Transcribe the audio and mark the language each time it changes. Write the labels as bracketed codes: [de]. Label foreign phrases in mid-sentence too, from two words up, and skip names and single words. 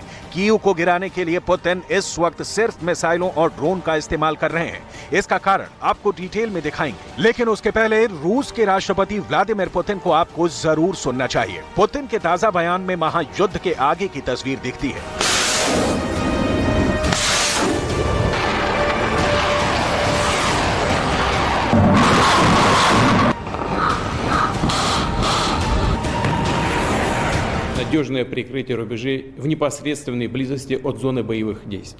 [hi] कीव को गिराने के लिए पुतिन इस वक्त सिर्फ मिसाइलों और ड्रोन का इस्तेमाल कर रहे हैं। इसका कारण आपको डिटेल में दिखाएंगे, लेकिन उसके पहले रूस के राष्ट्रपति व्लादिमीर पुतिन को आपको जरूर सुनना चाहिए। पुतिन के ताजा बयान में महायुद्ध के आगे की तस्वीर दिखती है। [ru] надежное прикрытие рубежей в непосредственной близости от зоны боевых действий.